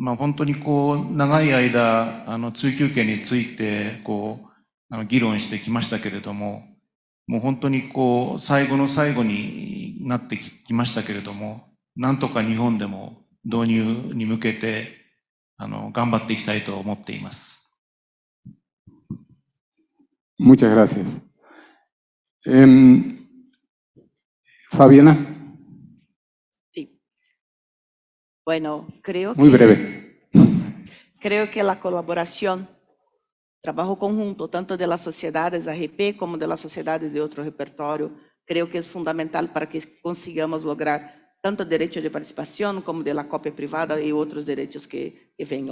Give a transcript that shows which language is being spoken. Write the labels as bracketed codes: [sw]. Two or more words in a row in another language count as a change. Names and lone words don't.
[ja] 本当に長い間、追及権について、議論してきましたけれども、もう本当に最後の最後になってきましたけれども、なんとか日本でも導入に向けて、頑張っていきたいと思っています。 [es] Muchas gracias. Fabiana. Sí. Bueno, creo Muy que, breve. creo que la colaboración, trabajo conjunto, tanto de las sociedades ARP como de las sociedades de otro repertorio, creo que es fundamental para que consigamos lograr tanto derecho de participación como de la copia privada y otros derechos que vengan.